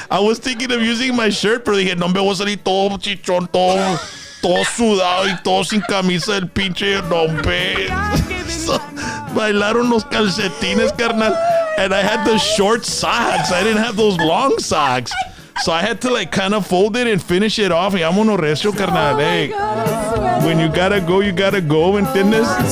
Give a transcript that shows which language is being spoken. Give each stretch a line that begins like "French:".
English: I was thinking of using my shirt,
Spanish: pero dije, no me voy a salir todo chichón, todo sudado y todo sin camisa del pinche nombre. So, bailaron los calcetines, carnal.
English: And I had the short socks. I didn't have those long socks. So I had to like kind of fold it and finish it off.
Spanish: Y vámonos recio, carnal.
English: Hey, when you gotta go, ¿entiendes?